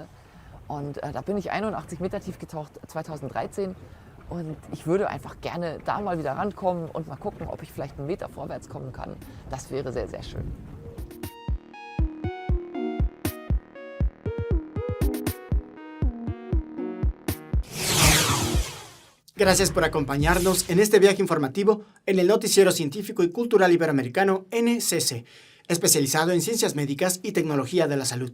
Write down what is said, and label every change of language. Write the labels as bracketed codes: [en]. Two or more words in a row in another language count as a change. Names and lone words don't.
[de] Und da bin ich 81 Meter tief getaucht 2013. Und ich würde einfach gerne da mal wieder rankommen und mal gucken, ob ich vielleicht einen Meter vorwärts kommen kann. Das wäre sehr, sehr schön. [es] Gracias por acompañarnos en este viaje informativo en el Noticiero Científico y Cultural Iberoamericano NCC, especializado en ciencias médicas y tecnología de la salud.